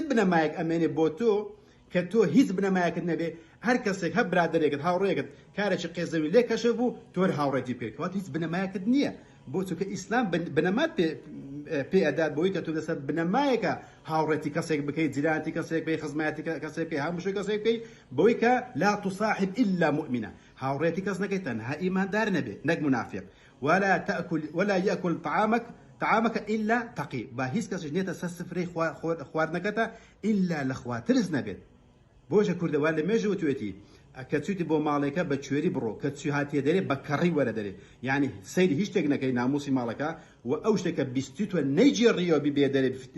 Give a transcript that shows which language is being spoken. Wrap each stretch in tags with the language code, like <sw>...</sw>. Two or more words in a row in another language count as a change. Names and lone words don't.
<ckb>بنەمایەک ئەمێنێ بۆ تۆ کە تۆ هیچ بنەمایەکت نەبێ هەر کەسێک هەر برادەرێکت هاوڕێکت کارێکی قێزەوی لێ کەشە بوو تۆ هاوڕێتی پێکەوە هیچ بنەمایەکت نییە بۆ چونکە ئیسلام بنەمات پێ ئەدات بۆی کە تۆ لەسەر بنەمایەکە هاوڕێتی کەسێک بکەیت جیرانتی کەسێک بکەی خزمەتی کەسێک بکەی هەموو کەسێک بکەی بۆی کە</ckb> <ar>لا تصاحب إلا مؤمنة</ar> <ckb>هاوڕێتی کەس نەکەی تەنها ئیماندار نەبێ نەک منافق</ckb> <ar>ولا يأكل طعامك إلا تقي</ar> <ckb>با هیچ کەسش نێتە سەر سفرەی خواردنەکەتە إلا لە خوا ترس نەبێت بۆشە کوردەوار لە مێژە وتوێتی کە چویتی بۆ ماڵێکە بە کوێری بڕۆ کە چوی هاتیە دەرێ بە کەڕی وەرە دەرێ یعنی سەیری هیچ شتێک نەکەی ناموسی ماڵەکە و ئەو شتێکە بیستیتوە نەیجێڕیەوە ببێ دەرێ</ckb>